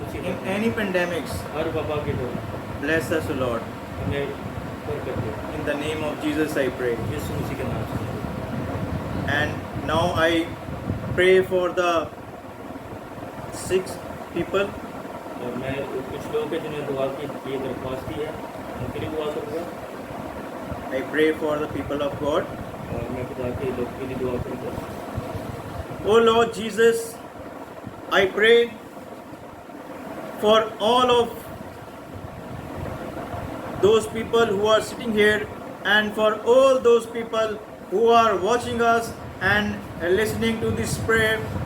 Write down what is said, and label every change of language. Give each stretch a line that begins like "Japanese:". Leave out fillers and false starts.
Hindi: मुसीबत में,
English: any pandemics.
Hindi: हर वबा के दौरान
English: Bless us, O Lord.
Hindi: हमें बरकत दे।
English: In the name of Jesus I pray.
Hindi: यीशु मसीह के नाम से।
English: And now I pray for the 6 people.
Hindi: और मैं कुछ लोगों के जिन्हें दुआ की ये दरख्वास्त की है, उनके लिए दुआ करूँगा,
English: I pray for the people of God.
Hindi: और मैं खुदा के लोग के लिए दुआ करूँगा।
English: O Lord Jesus, I pray for all of those people who are sitting here, and for all those people who are watching us and listening to this prayer.